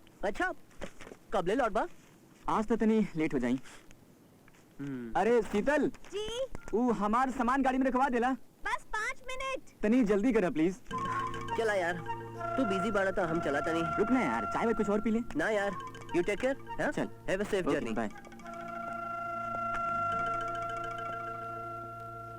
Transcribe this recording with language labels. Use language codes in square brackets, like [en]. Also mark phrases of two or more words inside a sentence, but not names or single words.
[bho] अच्छा, कब ले लौट बा? आज तो तनी लेट हो जाई। अरे शीतल जी, वो हमार सामान गाड़ी में रखवा देला। बस 5 मिनट। तनी जल्दी करा प्लीज। चला यार, तू बिजी बाड़ा था, हम चला नहीं। रुक ना यार, चाय में कुछ और पी ले। ना यार, [en] you take care. [bho] चल, [en] have a safe journey. [bho] बाय।